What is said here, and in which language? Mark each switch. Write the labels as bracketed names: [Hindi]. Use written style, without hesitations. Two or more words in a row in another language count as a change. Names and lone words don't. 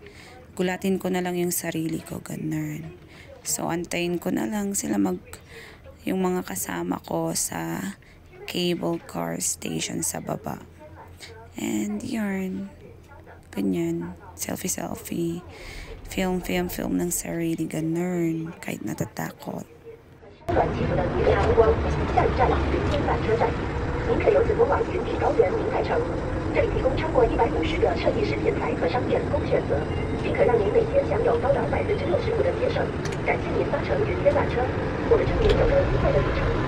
[Filipino] Gulatin ko na lang yung sarili ko, ganun. So, antayin ko na lang sila yung mga kasama ko sa [English] cable car station [Filipino] sa baba. And yarn, ganyan, selfie, film ng sarili, ganun, kahit natatakot. [Chinese] 短期的宜家观光下一站云天缆车站，您可由此通往云体高原明台城。这里提供超过150个设计师建材和商店供选择，并可让您每天享有高达65%的节省。感谢您搭乘云天缆车，我们祝您有个愉快的旅程。